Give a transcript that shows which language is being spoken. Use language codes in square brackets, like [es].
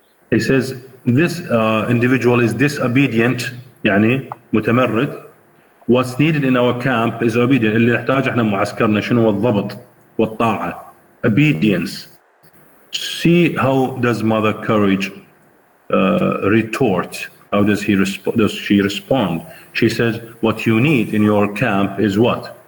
[en] He says this individual is disobedient [ar] يعني متمرد. [en] What's needed in our camp is obedience. [ar] اللي نحتاجه احنا معسكرنا شنو هو الضبط والطاعة. [en] Obedience. See how does Mother Courage retort? How does she respond? She says, what you need in your camp is what?